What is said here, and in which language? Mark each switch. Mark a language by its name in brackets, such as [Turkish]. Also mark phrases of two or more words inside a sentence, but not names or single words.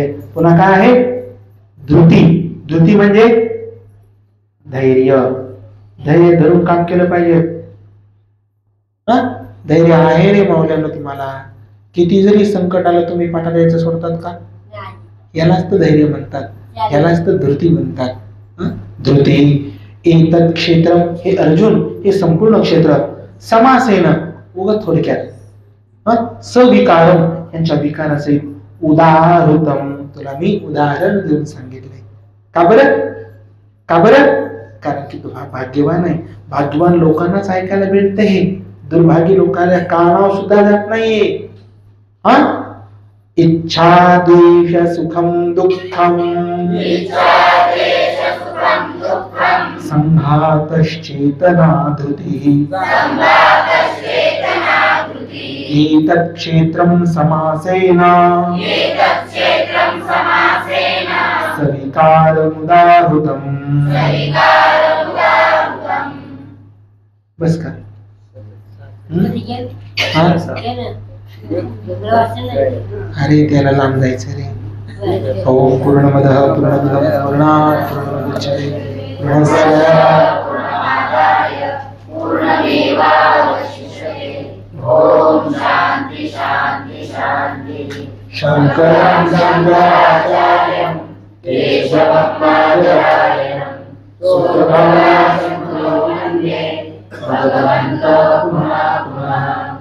[Marathi] पुन्हा काय आहे? धृती. धृती म्हणजे धैर्य. धैर्य धरून काम केलं पाहिजे. धैर्य आहे रे मावल्यानं तुम्हाला, किती जरी संकट आलं तुम्ही पाठाला यायचं सोडतात का? यालाच तर धैर्य म्हणतात, यालाच तर धृती म्हणतात. हं? [Sanskrit] धृती एतत् क्षेत्रम, [Marathi] हे अर्जुन हे संपूर्ण क्षेत्र, समासेन उगत थोडक्यात, सविकारम यांच्या विकाराचे उदाहृतम, तुला मी उदाहरण देऊन सांगितले. का बरं? का बरं? कारण की तू हा भाग्यवान आहे. भाग्यवान लोकांनाच ऐकायला भेटते हे, दुर्भाग्य लोकांना कानावर सुद्धा जात नाहीये. [Sanskrit] इच्छा द्वेष सुखम दुःखम संघातश्चेतना धृतिः एतत् क्षेत्रं समासेन सविकारमुदाहृतम्. [Marathi] बस का? अरे त्याला लांब जायचं रे. [Sanskrit] ओम पूर्णमदः पूर्णमिदं पूर्णात् पूर्णमुदच्यते पूर्णस्य ओम शांति शांति शांति. शंकरं शंकराचार्यं केशवं माधवाचार्यं सुप्रभातं वन्दे भगवन्तः पुनः पुनः.